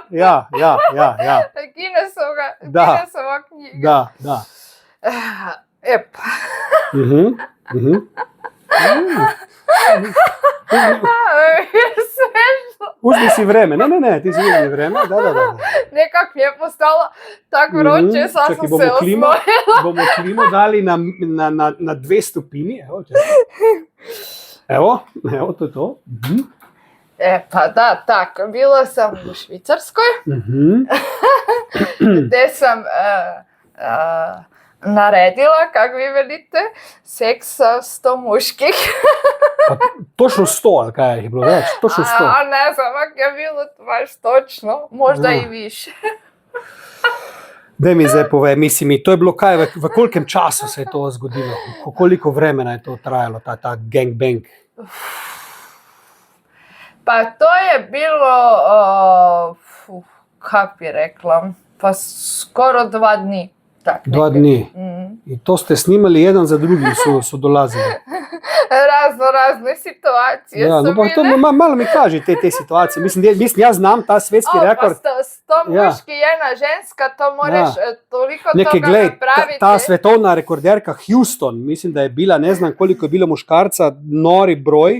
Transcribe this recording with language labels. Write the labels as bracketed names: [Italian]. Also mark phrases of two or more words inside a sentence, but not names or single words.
[Croatian] Ja. Guinnessova knjiga. Da. Epa. Uzmi si vreme, ne, ti si uzmi vreme, da. Nekak mi je postalo tako vroče, sad sam se osnojila. [Slovenian] Bomo klimo dali na 2 stopinji, evo, to je to. [Croatian] Pa da, tako, bila sam u Švicarskoj, gdje sam naredila, kako vi velite, seks sa 100 muških. Pa točno 100, ali kaj je bilo več? Točno 100. A ne znam, ako je bilo baš točno, možda i više. [Slovenian] Daj mi zdaj povej, mislim, to je bilo kaj, v kolikem času se je to zgodilo? [Croatian] Koliko vremena je to trajalo, ta gangbang? Pa to je bilo, kako bi rekla, pa skoro 2 dni. [Slovenian] 2 dni. [Croatian] I to ste snimali jedan za drugim, su dolazili. Razne situacije su bile. To malo mi kaži te situacije. Mislim, ja znam ta svetski rekord. Pa 100 muški, jedna ženska, to moraš toliko toga napraviti. [Slovenian] Ta svetovna rekorderka Houston, mislim da je bila, ne znam koliko je bilo muškarca, nori broj.